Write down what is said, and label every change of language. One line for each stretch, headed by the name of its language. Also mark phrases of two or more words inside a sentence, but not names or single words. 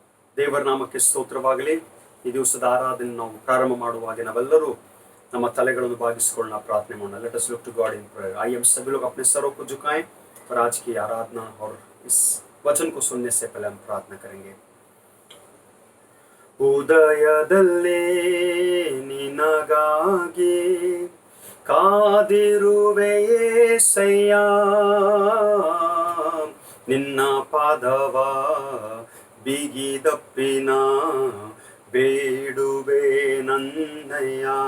Kannada: ದೇವರ ನಾಮಕ್ಕೆ ಸ್ತೋತ್ರವಾಗಲಿ. ಈ ದಿವಸದ ಆರಾಧನೆ ನಾವು ಪ್ರಾರಂಭ ಮಾಡುವಾಗ ನಾವೆಲ್ಲರೂ ನಮ್ಮ ತಲೆಗಳನ್ನು ಬಾಗಿಸಿಕೊಳ್ಳೋಣ, ಪ್ರಾರ್ಥನೆ ಮಾಡೋಣ.
English: Let us look to God in prayer.
Hindi: आइए हम सभी लोग अपने सरों को झुकाएं और आज की आराधना और इस वचन को सुनने से पहले हम प्रार्थना करेंगे।
Kannada: ಉದಯದಲ್ಲೇ ನಿನಗಾಗಿ ಕಾದಿರುವೆ ಯೇಸಯ್ಯ, ನಿನ್ನ ಪಾದವ ಬಿಗಿದಪ್ಪಿನ ಬೇಡುವೆ ನನ್ನಯ್ಯ.